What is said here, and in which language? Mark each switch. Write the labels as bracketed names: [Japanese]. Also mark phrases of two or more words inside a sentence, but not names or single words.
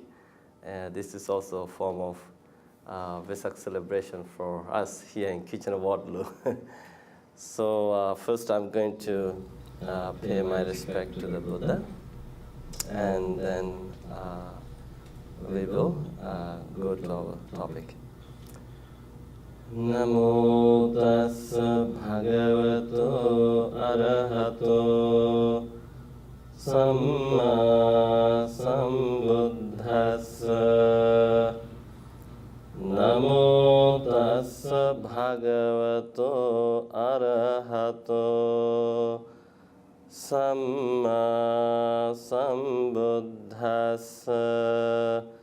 [English] This is also a form of Vesak celebration for us here in Kitchener-Waterloo. So first I'm going to pay my respect to the Buddha, and then we will go to our topic. [Pali] Namo tassa bhagavato arahato samma sambuddhassa. Namo tassa bhagavato arahato samma sambuddhassa.